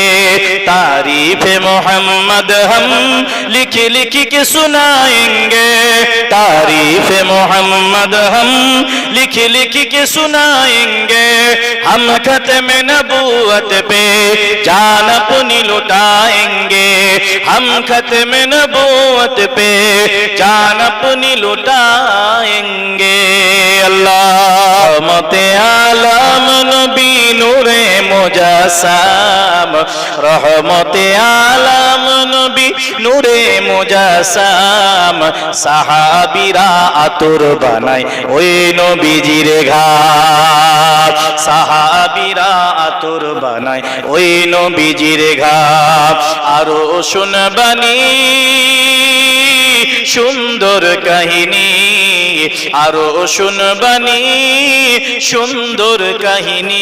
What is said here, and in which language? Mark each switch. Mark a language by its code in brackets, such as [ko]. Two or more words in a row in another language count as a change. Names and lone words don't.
[ur] تعریف محمد ہم لکھ لکھ کے سنائیں گے، تعریف محمد ہم لکھ لکھ کے سنائیں گے، ہم ختم نبوت پہ جان اپنی لٹائیں گے، ہم ختم نبوت پہ جان اپنی لٹائیں گے۔ اللہ رحمت عالم نبی نور مجسم، رحمت عالم نبی نور مجسم، [bn] সাহাবীরা আতর বানায় ওই নবীজির ঘাট, সাহাবীরা আতর বানায় ওই নবীজির ঘাট। আরো শুনবানি সুন্দর কাহিনী, আরো শুনবানি সুন্দর কাহিনী।